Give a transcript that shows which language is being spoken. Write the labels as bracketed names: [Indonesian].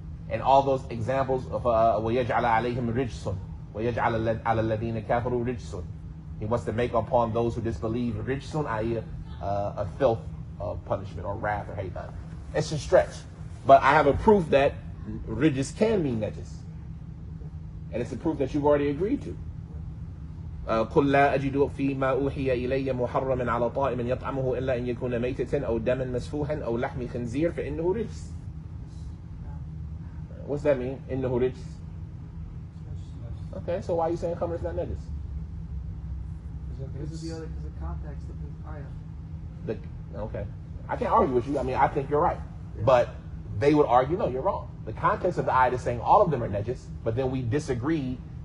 [English] And all those examples of [Arabic] وَيَجْعَلَ عَلَيْهِمْ رِجْسٌ وَيَجْعَلَ عَلَى الَّذِينَ كَفَرُوا رِجْسٌ. [English] He wants to make upon those who disbelieve rijsun, i.e. A filth of punishment or wrath or hate. It's a stretch. But I have a proof that rijs can mean najis. And it's a proof that you've already agreed to. [Arabic] قل لا أجد فيما أوحي إلي محرما على طائم يطعمه إلا أن يكون ميتة أو دما مسفوحا أو لحم خنزير فإنه رجس. [English] What's that mean? [Arabic] إنه رجس. [English] Okay, so why are you saying khamr is not najis? Because of the context of the ayah. Okay, I can't argue with you. I mean, I think you're right, but they would argue, no, you're wrong. The context of the ayah is saying all of them are najis, but then we disagree